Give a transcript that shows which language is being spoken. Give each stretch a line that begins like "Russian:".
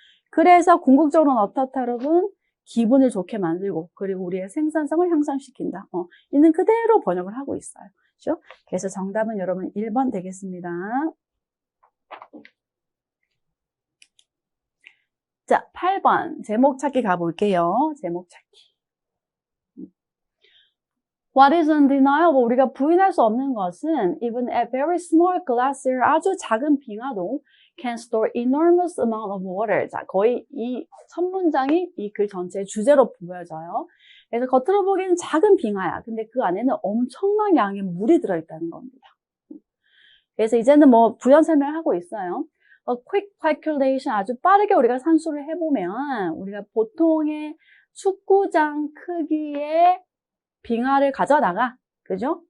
Korean: 그래서 궁극적으로는 어떻다 여러분? 기분을 좋게 만들고 그리고 우리의 생산성을 향상시킨다. 있는 그대로 번역을 하고 있어요. 그렇죠? 그래서 정답은 여러분 1번 되겠습니다. 자, 8번 제목 찾기 가볼게요. 제목 찾기.
English: What is undeniable?
Korean: 우리가 부인할 수 없는 것은
English: even a very small glacier,
Korean: 아주 작은 빙하도
English: can store enormous amount of water.
Korean: 자, 거의 이 첫 문장이 이 글 전체의 주제로 보여져요. 그래서 겉으로 보기에는 작은 빙하야. 근데 그 안에는 엄청난 양의 물이 들어있다는 겁니다. 그래서 이제는 뭐 부연 설명을 하고 있어요.
English: A quick calculation,
Korean: 아주 빠르게 우리가 산수를 해보면 우리가 보통의 축구장 크기의 빙하를 가져다가, 그죠?